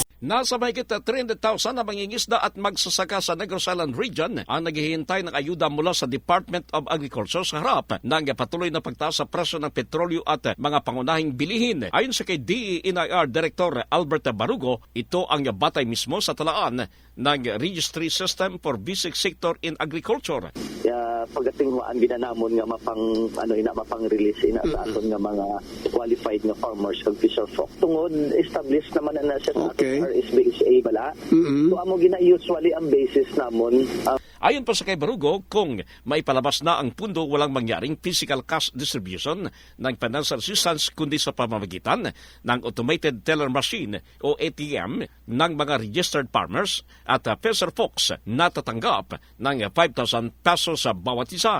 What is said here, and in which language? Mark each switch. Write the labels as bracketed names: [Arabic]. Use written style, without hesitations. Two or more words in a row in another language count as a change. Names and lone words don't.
[Filipino] Nasa mahigit 300,000 na mangingisda at magsasaka sa Negros Island Region ang naghihintay ng ayuda mula sa Department of Agriculture sa harap ng patuloy na pagtaas sa presyo ng petrolyo at mga pangunahing bilihin. Ayon sa kay DENIR Director Albert Barugo, ito ang batay mismo sa talaan ng Registry System for Basic Sector in Agriculture. [Hiligaynon] Pagdating mo ang ginanamon nga mapang-release sa aton nga mga qualified nga farmers kag [English] fisher folk. [Hiligaynon] Tungod established naman na siya sa aton RSBSA bala. So amo usually ang basis namon. [Filipino] Ayon pa sa kay Barugo, kung maipalabas na ang pundo, walang mangyaring [English] physical cash distribution [Filipino] ng [English] financial assistance [Filipino] kundi sa pamamagitan ng [English] automated teller machine [Filipino] o ATM ng mga [English] registered farmers [Filipino] at [English] fisher folks [Filipino] na tatanggap ng 5,000 pesos sa bawat isa.